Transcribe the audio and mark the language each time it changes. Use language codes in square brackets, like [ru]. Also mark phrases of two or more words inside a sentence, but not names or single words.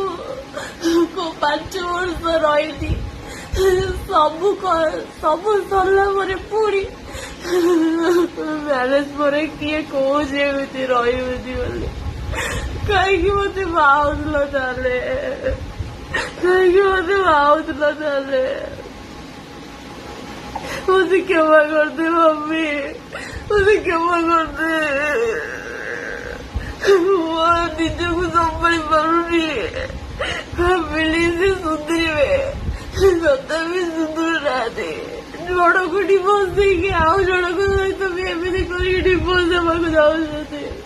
[or] 5 ବର୍ଷ ରହିଲି, ସବୁ ସରିଲା ପରେ ପୁଣି ମ୍ୟାରେଜ ପରେ କିଏ କହୁଛି ଏମିତି ରହିବେନି ବୋଲି? କାହିଁକି ମତେ ବାହାଉଥିଲ ତାହେଲେ? [hi] मुझे क्षमा कर दे मम्मी, मुझे क्षमा कर दे। [or] ମୁଁ ନିଜକୁ ସମ୍ଭାଳି ପାରୁନି। ଫ୍ୟାମିଲି ସେ ସୁଧୁରିବେ, ତଥାପି ସୁଧୁରୁ ନାହାନ୍ତି। ଜଣକୁ ଡିଭୋର୍ସ ଦେଇକି ଆଉ ଜଣଙ୍କ ସହିତ ବି ଏମିତି କରିକି ଡିଭୋର୍ସ ଦେବାକୁ ଯାଉଛନ୍ତି।